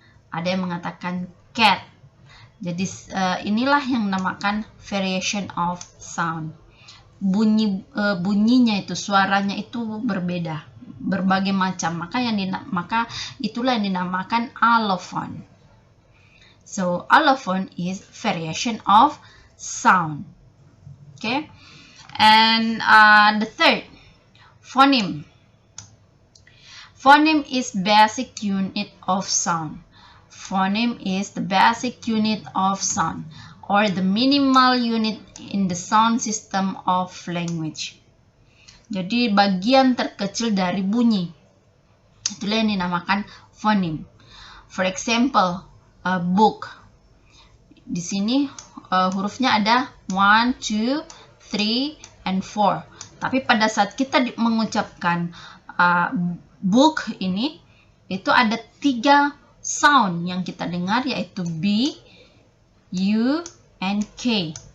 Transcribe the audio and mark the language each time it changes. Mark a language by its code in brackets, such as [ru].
[id] Ada yang mengatakan cat. Jadi inilah yang dinamakan [en] variation of sound. [id] Bunyinya itu, suaranya itu berbeda, berbagai macam. Maka itulah yang dinamakan allophone. [en] So allophone is variation of sound. Okay, and the third, phoneme. Phoneme is basic unit of sound. Phoneme is the basic unit of sound, or the minimal unit in the sound system of language. [id] Jadi bagian terkecil dari bunyi. Itulah yang dinamakan phoneme. [en] For example, a book. [id] Di sini hurufnya ada 1, 2, 3, and 4. Tapi pada saat kita mengucapkan book ini, itu ada 3 sound yang kita dengar, yaitu B, U, and K.